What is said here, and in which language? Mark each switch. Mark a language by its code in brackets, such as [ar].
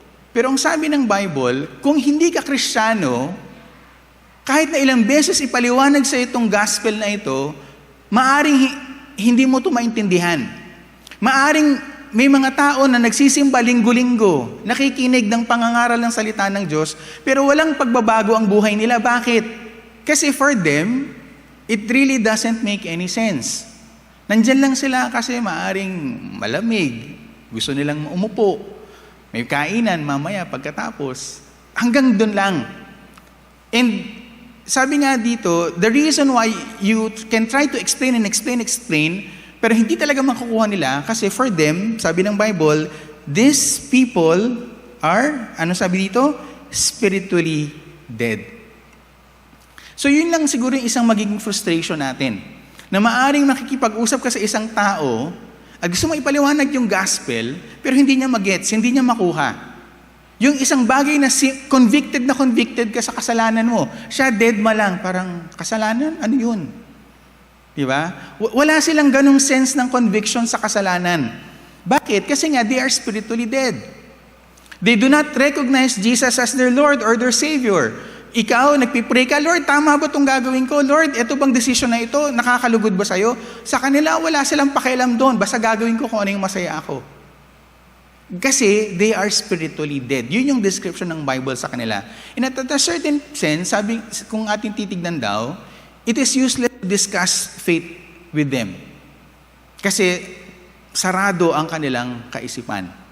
[tl] Pero ang sabi ng Bible, kung hindi ka Kristiyano, kahit na ilang beses ipaliwanag sa itong gospel na ito, maaring hindi mo ito maintindihan. Maaring may mga tao na nagsisimba linggo-linggo, nakikinig ng pangangaral ng salita ng Diyos, pero walang pagbabago ang buhay nila. Bakit? [en] Kasi for them, it really doesn't make any sense. [tl] Nandyan lang sila kasi maaring malamig, gusto nilang umupo, may kainan mamaya pagkatapos. Hanggang dun lang. [en] And sabi nga dito, the reason why you can try to explain, [tl] pero hindi talaga makukuha nila kasi [en] for them, sabi ng Bible, these people are, ano sabi dito? Spiritually dead. [tl] So yun lang siguro yung isang magiging frustration natin. Na maaring makikipag-usap ka sa isang tao at gusto mo ipaliwanag yung gospel, pero hindi niya magets, hindi niya makuha. Yung isang bagay na convicted ka sa kasalanan mo, siya dead ma lang, parang kasalanan? Ano yun? Diba? Wala silang ganung sense ng conviction sa kasalanan. Bakit? [en] Kasi nga, they are spiritually dead. They do not recognize Jesus as their Lord or their Savior. [tl] Ikaw, nagpipray ka, Lord, tama ba itong gagawin ko? Lord, ito bang decision na ito? Nakakalugod ba sa'yo? Sa kanila, wala silang pakialam doon. Basta gagawin ko kung ano yung masaya ako. [en] Kasi they are spiritually dead. [tl] Yun yung description ng Bible sa kanila. [en] In a certain sense, sabi, [tl] kung ating titignan daw, [en] it is useless to discuss faith with them. [tl] Kasi sarado ang kanilang kaisipan.